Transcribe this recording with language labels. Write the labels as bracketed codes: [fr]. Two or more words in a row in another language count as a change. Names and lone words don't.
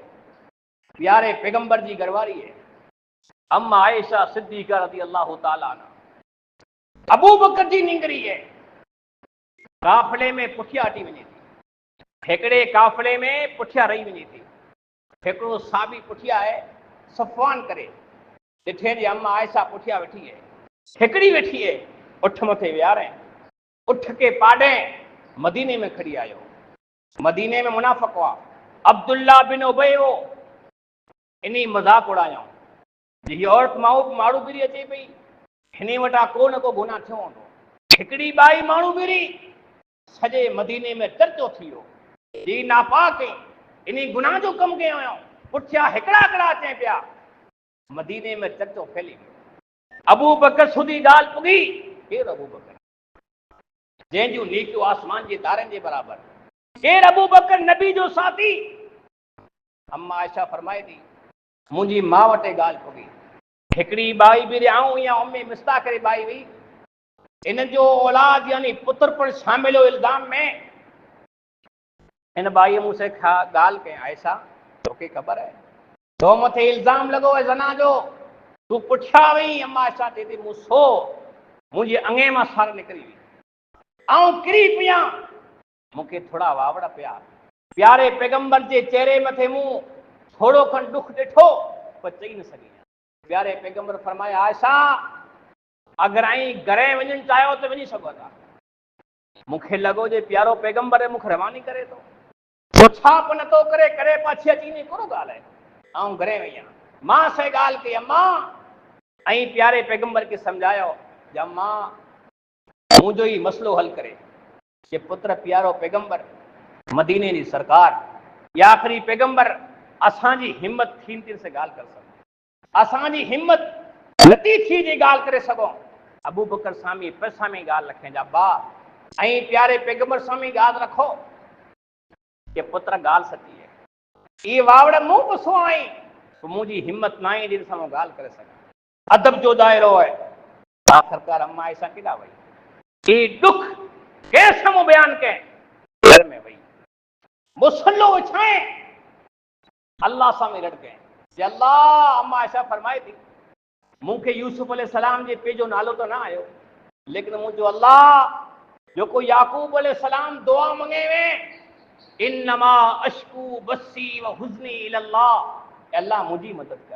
[sd] प्यारे पैगंबर जी घरवारी है अम्मा आयशा सिद्दीका [ar] رضي الله تعالى عنها, [sd] अबू बकर जी निंगरी है, काफिले में पुठिया हटी वञे थी, हिकिड़े काफिले में पुठिया रही वञे थी, हिकिड़ो साबी पुठिया है सफ़वान करे, ॾिठे जी अम्मा आयशा पुठिया वेठी है, हिकिड़ी वेठी है, उठ मथे विहारे, उठ के पाॾे मदीने में खड़ी आयो। मदीने में मुनाफ़िक़ हुआ, अब्दुल्ला बिन उबय हो, इन्हीं मज़ाक उड़ाया, ये औरत माण्हू पीड़ी अचे पई, हिन वटां को न को गुनाह थियो हूंदो। हिकिड़ी बाई माण्हू बीड़ी सॼे मदीने में चर्चो थी वियो, जी नापाक इन गुनाह जो कमु कयो हुयो। पुठियां हिकिड़ा हिकिड़ा अचनि पिया, मदीने में चर्चो फैली वियो। अबू बकर सुधी ॻाल्हि पुगी, केरु अबू बकर जंहिंजूं नेकियूं आसमान जे तारनि जे बराबरि, केरु अबू बकर नबी जो साथी। अम्मा आयशा फरमाए थी, मुंहिंजी माउ वटि ॻाल्हि पुगी। हिकिड़ी बाई बि आऊं या उम्मे मिस्ता करे बाई हुई, इन जो औलाद यानी पुत्र पर शामिल हो इल्ज़ाम में। इन बाई मूंसे ॻाल्हि कई, आयशा तोखे ख़बर है तो मथे इल्ज़ाम लॻो है ज़ना जो, तूं पुठियां वई। अम्मा आयशा चए थी, मूं सो मुंहिंजे अङे मां सार निकिरी वई, आऊं किरी पिया, मूंखे थोड़ा वावड़ पिया। प्यारे पैगंबर जे चेहरे मथे मूं थोड़ो खन दुख ॾिठो, पर चई न सघी। प्यारे पैगंबर फरमाया, आयशा अगर आई घरे वञणु चाहियो त वञी सघो था। मूंखे लॻो जे प्यारो पैगंबर मूंखे रवानी करे थो, तो छा बि नथो करे, करे पाछी अची ने कहिड़ो ॻाल्हि आहे। ऐं घरे वई आहियां, मां से ॻाल्हि कई अम्मा, ऐं प्यारे पैगंबर खे सम्झायो, अम्मा मुंहिंजो ई मसलो हल करे। ये पुत्र प्यारो पैगंबर मदीने जी सरकार या आखिरी पैगंबर असांजी हिम्मत थींदी से ॻाल्हि करे सघो, असांजी हिम्मत नथी थी जी ॻाल्हि करे सघो। अबू बकर सामी पैसा में ॻाल्हि रखे जा बा, ऐं प्यारे पैगंबर सामी ॻाल्हि रखो कि पुत्र ॻाल्हि सची है, ये वावड़ मूं पुछो आई तो मुंहिंजी हिम्मत न आहे जिन सां ॻाल्हि करे सघां। अदब जो दायरो है। आखिरकार अम्मा आयशा केॾा वई, ये दुख कैसे मूं बयान करें, घर में वई मुसल्लो विछाए अल्लाह सां में रड़ करें। अल्लाह, अम्मा आयशा फरमाए थी, मूंखे यूसुफ अलैहिस्सलाम जे पीउ जो नालो तो ना आयो, लेकिन मुंहिंजो अल्लाह जो को याकूब अलैहिस्सलाम दुआ मंगे वे, [ar] إنما أشكو بثي وحزني إلى الله, [sd] अल्लाह मुंहिंजी मदद कर।